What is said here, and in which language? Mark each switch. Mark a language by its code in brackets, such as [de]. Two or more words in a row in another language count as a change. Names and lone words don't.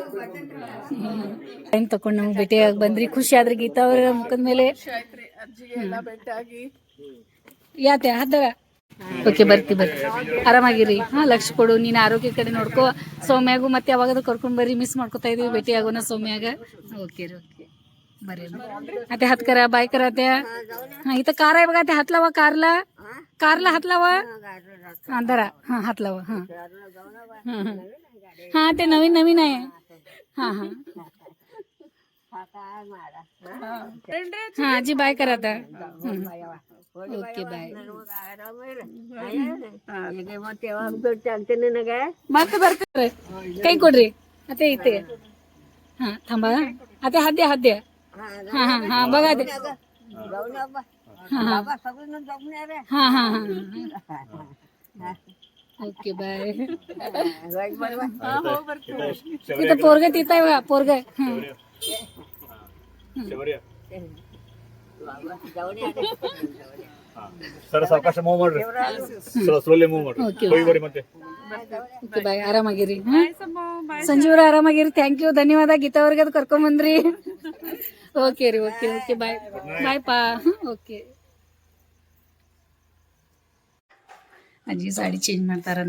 [kn] ಟೈಮ್ ತಕೊಂಡ್ ನಮ್ಗೆ ಭೇಟಿಯಾಗಿ ಬಂದ್ರಿ, ಖುಷಿ ಆದ್ರಿ ಗೀತಾ ಅವ್ರ ಮುಖದ ಮೇಲೆ. ಯಾತೆ ಹದ್ದ. ಓಕೆ ಬರ್ತಿ ಆರಾಮಾಗಿರಿ. ಹಾ ಲಕ್ಷ ಕೊಡು, ನೀನ್ ಆರೋಗ್ಯ ಕಡೆ ನೋಡ್ಕೋ. ಸೌಮ್ಯಾಗು ಮತ್ತೆ ಯಾವಾಗಾದ್ರೂ ಕರ್ಕೊಂಡ್ ಬರ್ರಿ, ಮಿಸ್ ಮಾಡ್ಕೊತಾ ಇದೀವಿ, ಭೇಟಿ ಆಗೋಣ ಸೌಮ್ಯಾಗ. ಓಕೆ ರೀ ಓಕೆ ಬರ್ರಿ [mr] आता हात करा बाय करा त्या. हा इथं कार आहे बघा, ते हात लावा कारला हात लावा. हा धरा, हा हात लावा. हा हा ते नवीन आहे. हा हा हा आजी बाय करा आता. [en] Okay bye. [kn] ಮತ್ತೆ ಬರ್ತಾರೆ ಕೈ ಕೊಡ್ರಿ ಅತ್ತೆ ಇತ್ತೆ. [mr] हा थांबा आता हात द्या. हा हा हा बघा ते. हा हा हा [en] okay bye. [mr] तिथं पोरग तिथं आहे बघा, पोरग. [kn] ಸರ್ ಸಾವಕಾಶ ಮೂವ್ ಮಾಡ್ರಿ, [en] slowly move [kn] ಮಾಡ್ರಿ. [en] Okay. [kn] ಹೋಗಿ ಬರ್ರಿ ಮತ್ತೆ. [en] Okay bye, [kn] ಆರಾಮಾಗಿರಿ. ಸಂಜೀವ್ರ ಆರಾಮಾಗಿರಿ. [en] Thank you, [kn] ಧನ್ಯವಾದ. ಗೀತಾ ಅವ್ರಿಗೆ ಅದು ಕರ್ಕೊಂಡ್ ಬಂದ್ರಿ. ಓಕೆ ರೀ, [en] okay okay bye bye [kn] ಪಾ. ಓಕೆ, ಅಜ್ಜಿ ಸಾಡಿ ಚೇಂಜ್ ಮಾಡ್ತಾರಂತ.